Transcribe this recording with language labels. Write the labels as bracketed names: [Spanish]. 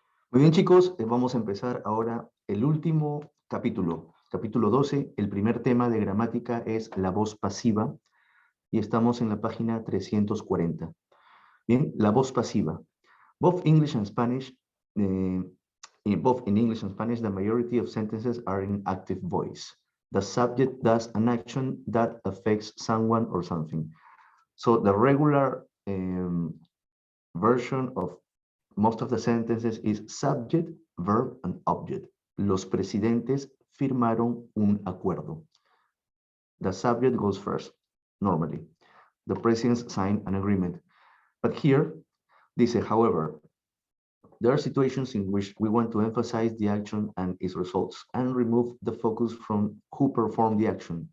[Spanish] Muy bien, chicos, vamos a empezar ahora el último capítulo 12. El primer tema de gramática es la voz pasiva y estamos en la página 340. Bien, la voz pasiva. [English] Both English and Spanish, both in English and Spanish, the majority of sentences are in active voice. The subject does an action that affects someone or something. So the regular version of most of the sentences is subject, verb, and object. [Spanish] Los presidentes firmaron un acuerdo. [English] The subject goes first, normally. The presidents sign an agreement. But here, dice, however, there are situations in which we want to emphasize the action and its results and remove the focus from who performed the action.